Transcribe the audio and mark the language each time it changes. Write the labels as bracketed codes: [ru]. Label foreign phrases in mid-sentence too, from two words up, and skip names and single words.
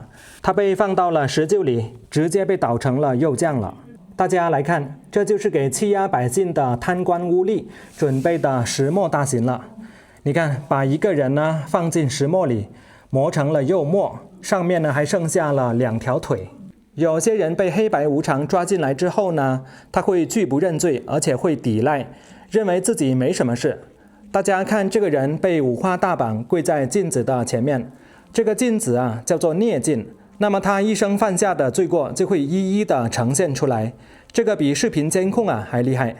[zh] 他被放到了石臼裡，直接被搗成了肉醬了。大家來看，這就是給欺壓百姓的貪官污吏準備的石磨大刑了。你看，把一個人呢放進石磨裡，磨成了肉末，上面呢還剩下了2條腿。有些人被黑白无常抓進來之後呢，他會拒不認罪，而且會抵賴，認為自己沒什麼事。大家看，這個人被五花大綁跪在鏡子的前面，這個鏡子啊叫做孽鏡。那麼他一生犯下的罪過就會一一的呈現出來，這個比視頻監控啊還厲害。